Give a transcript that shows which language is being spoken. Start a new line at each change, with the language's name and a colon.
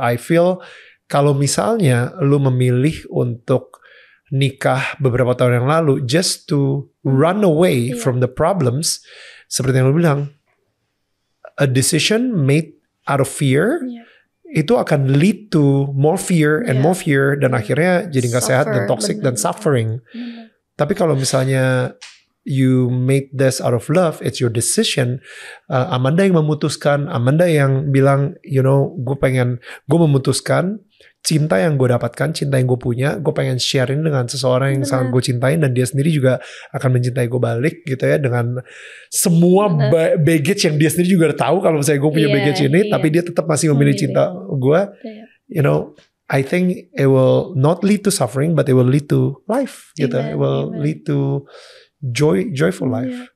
English: I feel
Indonesian: kalau misalnya lu memilih untuk nikah beberapa tahun yang lalu
English: just to run away from the problems,
Indonesian: seperti yang lu bilang,
English: a decision made out of fear
Indonesian: itu akan
English: lead to more fear and more fear,
Indonesian: dan akhirnya jadi gak sehat dan
English: toxic
Indonesian: dan
English: suffering.
Indonesian: Tapi kalau misalnya
English: you made this out of love, it's your decision.
Indonesian: Amanda yang memutuskan, Amanda yang bilang,
English: you know,
Indonesian: gue memutuskan cinta yang gue dapatkan, cinta yang gue punya, gue pengen sharing dengan seseorang yang sangat gue cintain, dan dia sendiri juga akan mencintai gue balik gitu ya, dengan semua baggage yang dia sendiri juga udah tahu kalau misalnya gue punya baggage ini, tapi dia tetap masih memilih cinta gue.
English: You know, I think it will not lead to suffering, but it will lead to life
Indonesian: gitu.
English: It will lead to joyful life.